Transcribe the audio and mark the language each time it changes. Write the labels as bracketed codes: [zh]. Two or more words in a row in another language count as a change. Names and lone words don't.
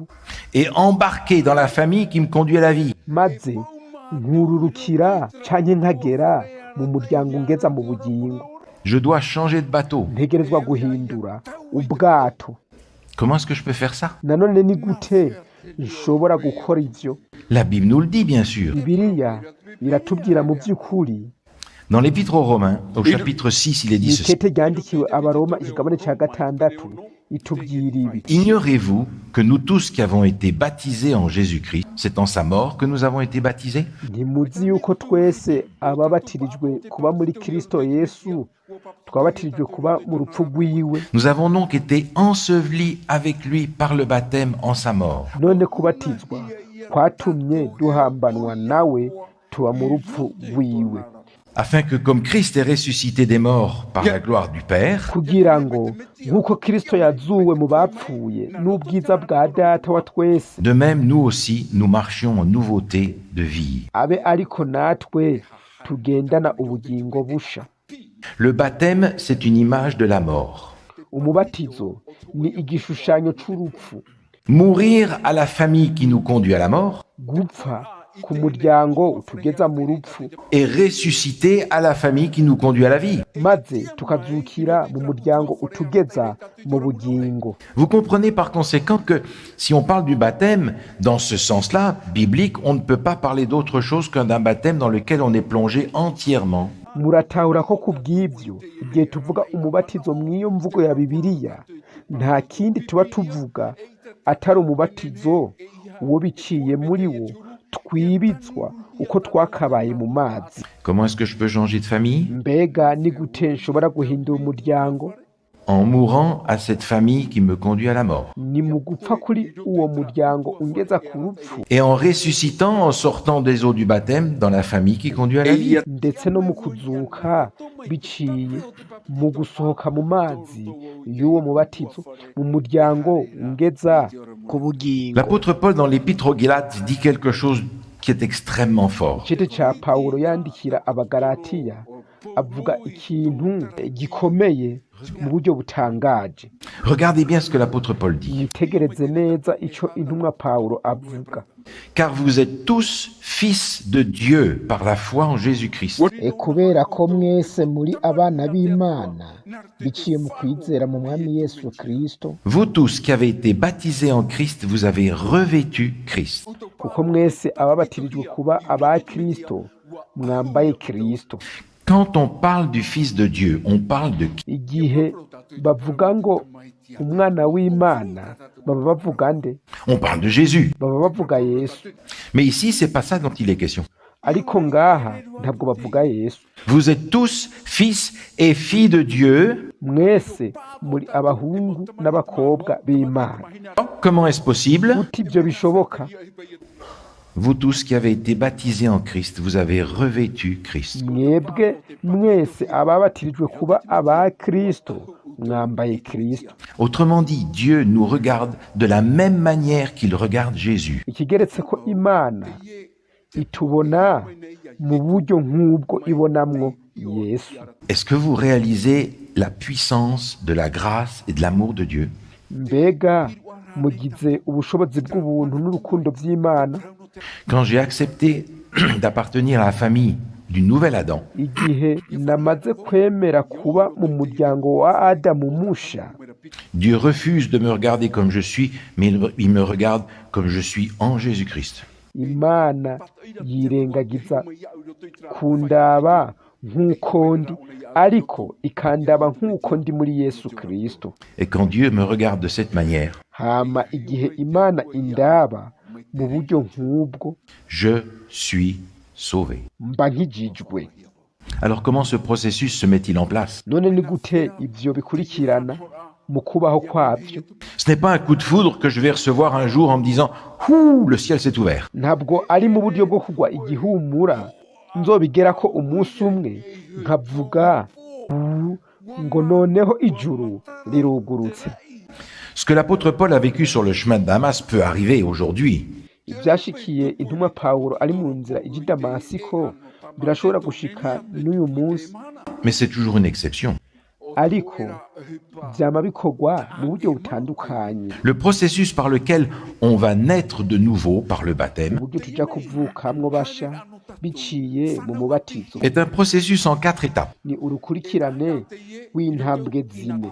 [fr] et embarquer dans la famille qui me conduit à la vie? [rn] maze nkururukira canke nkagera mu muryango ungeza mu bugingo? [fr] Je dois changer de bateau. [rn] ntegerezwa guhindura ubwato. [fr] Comment est-ce que je peux faire ça? [rn] nanone ni gute nshobora gukora ivyo? [fr] La Bible nous le dit, bien sûr. [rn] bibiliya iratubwira mu by'ukuri. [fr] Dans l'Épître aux Romains, au chapitre 6, il est dit ceci. [rn] ikete ryandikiwe abaroma ikigabane ca gatandatu itubwira ibi: [fr] Ignorez-vous que nous tous qui avons été baptisés en Jésus-Christ, c'est en sa mort que nous avons été baptisés? [rn] ntimuzi yuko twese ababatirijwe kuba muri kristo yesu twabatirijwe kuba mu rupfu rwiwe? [fr] Nous avons donc été ensevelis avec lui par le baptême en sa mort. [rn] none kubatizwa kwatumye duhambanwa nawe tuba mu rupfu rwiwe, [fr] Afin que comme Christ est ressuscité des morts par la gloire du Père, [rn] kugira ngo nk'uko kristo yazuwe mu bapfuye n'ubwiza bwa data wa twese, [fr] de même nous aussi, nous marchions en nouveauté de vie. [rn] abe ariko natwe tugendana ubugingo busha. [fr] Le baptême, c'est une image de la mort. [rn] umubatizo ni igishushanyo c'urupfu. [fr] Mourir à la famille qui nous conduit à la mort [rn] gupfa ku muryango utugeza mu rupfu, [fr] et ressusciter à la famille qui nous conduit à la vie. [rn] maze tukazukira mu muryango utugeza mu bugingo. [fr] Vous comprenez par conséquent que si on parle du baptême, dans ce sens-là, biblique, on ne peut pas parler d'autre chose qu'un d'un baptême dans lequel on est plongé entièrement. [rn] muratahura ko ku bw'ibyo igihe tuvuga umubatizo mw'iyo mvugo ya bibiliya nta kindi tuba tuvuga atari umubatizo uwo biciye muri wo twibitswa uko twakabaye mu mazi. [fr] Comment est-ce que je peux changer de famille? [rn] mbega ni gute nshobora guhindura umuryango? [fr] En mourant à cette famille qui me conduit à la mort. [rn] ni mu gupfa kuri uwo muryango ungeza ku rupfu, [fr] Et en ressuscitant, en sortant des eaux du baptême, dans la famille qui conduit à la vie. [rn] ndetse no mu kuzuka biciye mu gusohoka mu mazi y'uwo mubatizo mu muryango ungeza ku bugingo. [fr] L'apôtre Paul, dans l'Épître aux Galates, dit quelque chose qui est extrêmement fort. [rn] Igice ca Pawulo yandikira abagalatiya avuga ikintu gikomeye mu buryo butangaje. [fr] Regardez bien ce que l'apôtre Paul dit. [rn] Mwitegereze neza ico intumwa Pawulo avuga: [fr] Car vous êtes tous fils de Dieu par la foi en Jésus-Christ. [rn] kubera ko mwese muri abana b'Imana biciye mu kwizera mu mwami Yesu Kristo, [fr] Vous tous qui avez été baptisés en Christ, vous avez revêtu Christ. [rn] kuko mwese ababatirijwe kuba aba Kristo mwambaye Kristo. [fr] Quand on parle du Fils de Dieu, on parle de qui? [rn] Igihe bavuga ngo umwana w'Imana baba bavuga nde? [fr] On parle de Jésus. [rn] Baba bavuga Yesu. [fr] Mais ici, c'est pas ça dont il est question. [rn] Ariko ngaha ntabwo bavuga Yesu. [fr] Vous êtes tous fils et filles de Dieu. [rn] Mwese muri abahungu n'abakobwa b'Imana. [fr] Comment est-ce possible? [rn] Uti ibyo bishoboka? [fr] Vous tous qui avez été baptisés en Christ, vous avez revêtu Christ. [rn] Mwebwe mwese ababatirijwe kuba aba Kristo mwambaye Kristo. [fr] Autrement dit, Dieu nous regarde de la même manière qu'il regarde Jésus. [rn] Ikigeretse ko Imana itubona mu buryo nk'ubwo ibonamwo Yesu. [fr] Est-ce que vous réalisez la puissance de la grâce et de l'amour de Dieu? [rn] Mbega mugize ubushobozi bw'ubuntu n'urukundo by'Imana [fr] Quand j'ai accepté d'appartenir à la famille du nouvel Adam, [rn] igihe namaze kwemera kuba mu muryango wa Adamu musha, [fr] Dieu refuse de me regarder comme je suis, mais il me regarde comme je suis en Jésus-Christ. [rn] Imana yirengagiza kundaba nk'uko ndi, ariko ikandaba nk'uko ndi muri Yesu Kristo. [fr] Et quand Dieu me regarde de cette manière, [rn] Hama igihe Imana indaba mu buryo nk'ubwo, [fr] je suis sauvé. [rn] mba nkijijwe. [fr] Alors comment ce processus se met-il en place? [rn] None ni gute ivyo bikurikirana mu kubaho kwavyo? [fr] Ce n'est pas un coup de foudre que je vais recevoir un jour en me disant « Ouh, le ciel s'est ouvert ». [rn] Ntabwo ari mu buryo bwo kugwa igihumura nzobigera ko umunsi umwe nkavuga ngo noneho ijuru rirugurutse. [fr] Ce que l'apôtre Paul a vécu sur le chemin de Damas peut arriver aujourd'hui. [rn] Ibyashikiye intumwa Pawulo ari mu nzira ijya i Damasiko birashobora gushika n'uyu munsi, [fr] Mais c'est toujours une exception. [rn] ariko vyama bikorwa mu buryo butandukanye. [fr] Le processus par lequel on va naître de nouveau par le baptême [rn] Uburyo tuja kuvukamwo basha biciye mu mubatizo [fr] est un processus en 4 étapes. [rn] ni urukurikirane w'intambwe zine.